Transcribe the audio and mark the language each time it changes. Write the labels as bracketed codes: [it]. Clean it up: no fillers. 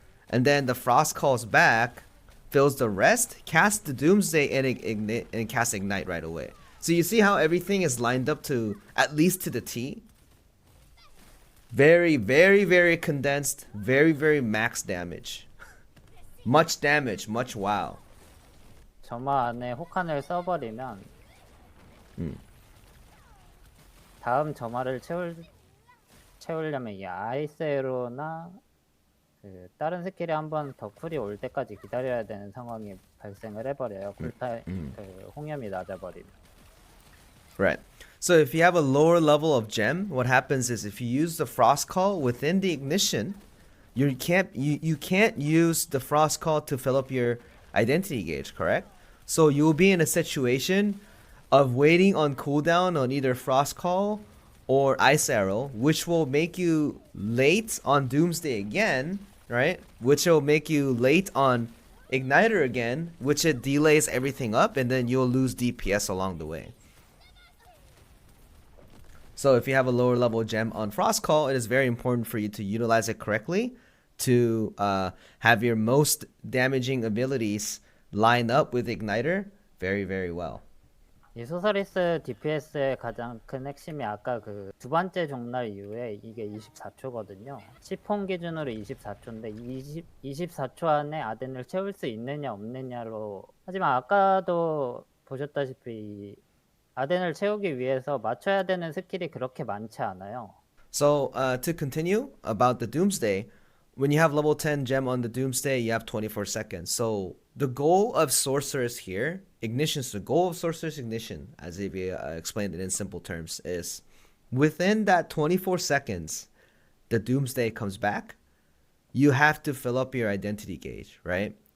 [en] And then the Frost calls back, fills the rest, casts the Doomsday, and casts Ignite right away. So you see how everything is lined up to, at least to the T? Very, very, very condensed, very, very max damage. Much damage, much wow. [ko] 점화 안에 혹한을 써버리면 다음 점화를 채우려면 이 아이스에로나 그 다른 스킬이 한번 더 쿨이 올 때까지 기다려야 되는 상황이 발생을 해버려요. 그 홍염이 낮아버리면. [en] Right. So if you have a lower level of gem, what happens is if you use the Frost Call within the ignition, you can't use the Frost Call to fill up your identity gauge, correct? So you will be in a situation of waiting on cooldown on either Frost Call or Ice Arrow, which will make you late on Doomsday again, right? Which will make you late on Igniter again, which it delays everything up, and then you'll lose DPS along the way. So if you have a lower level gem on Frost Call, it is very important for you to utilize it correctly to have your most damaging abilities line up with Igniter very, very well. [ko] 이 소서리스 DPS의 가장 큰 핵심이 아까 그 두 번째 종날 이후에 이게 24초거든요. 10홈 기준으로 24초인데 24초 안에 아덴을 채울 수 있느냐 없느냐로 하지만 아까도 보셨다시피 아덴을 채우기 위해서 맞춰야 되는 스킬이 그렇게 많지 않아요. [en] So to continue about the Doomsday, when you have level 10 gem on the Doomsday, you have 24 seconds. So the goal of Sorceress here, Ignition, the goal of Sorceress Ignition, as Xavier explained it in simple terms, is within that 24 seconds, the Doomsday comes back, you have to fill up your identity gauge, right?